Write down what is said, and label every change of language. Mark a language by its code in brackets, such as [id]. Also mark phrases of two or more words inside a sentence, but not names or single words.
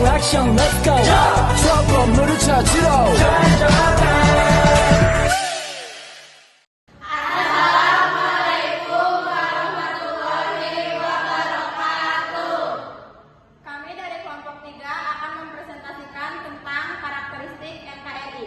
[ko] 미션 [en] let's go [ko] 저 건물을 찾으러 [id] Kami dari kelompok 3 akan mempresentasikan tentang karakteristik NKRI.